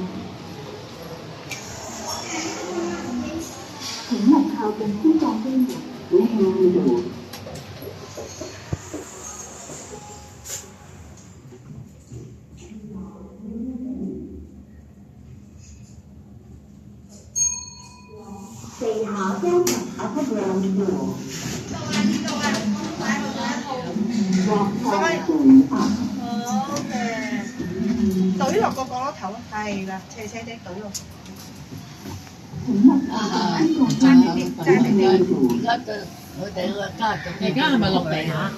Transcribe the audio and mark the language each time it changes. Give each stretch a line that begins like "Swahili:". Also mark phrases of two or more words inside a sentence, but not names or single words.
Cantonese: 請勿靠近天降飛門，會向右。地下交層
English: upper ground floor。
Cantonese: 好嘅，懟落個角落頭，係啦，斜斜地懟落。爭啲，爭啲。而家就我哋個家族，而家係咪落地下？